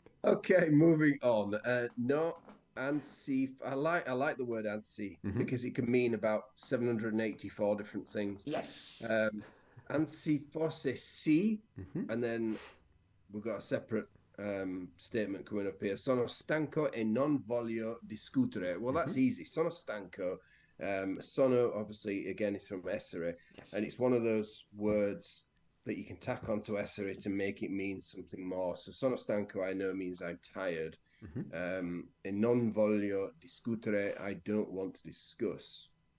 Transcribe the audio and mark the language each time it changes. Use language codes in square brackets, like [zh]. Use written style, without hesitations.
[en] Okay, moving on. No, Ansi. I like the word Ansi Hmm. because it can mean about 784 different things. Yes. [it] Um, Anzi, forse sì, Mhm, [en] and then we've got a separate statement coming up here. [it] Sono stanco e non voglio discutere. [en] Well, mhm. that's easy. [it] Sono stanco. [en] Sono, obviously, again, is from essere, and Yes. it's one of those words that you can tack onto essere to make it mean something more. So [it] sono stanco, [en] I know, means I'm tired. Mhm. [it] E non voglio discutere, [en] I don't want to discuss.